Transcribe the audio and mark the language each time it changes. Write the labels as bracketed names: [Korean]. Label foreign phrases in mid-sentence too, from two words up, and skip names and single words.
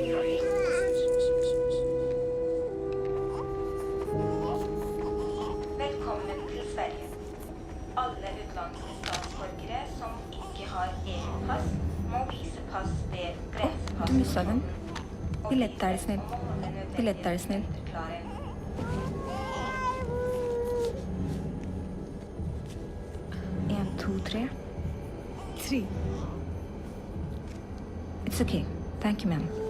[Norwegian] Velkommen til Sverige. Alle utenlandske statsborgere som ikke har EU-pass, må vise pass ved grensepass. [Swedish] Du missade den. Biljett är snäll. 1, 2, 3. 3. [English] It's okay. Thank you, ma'am.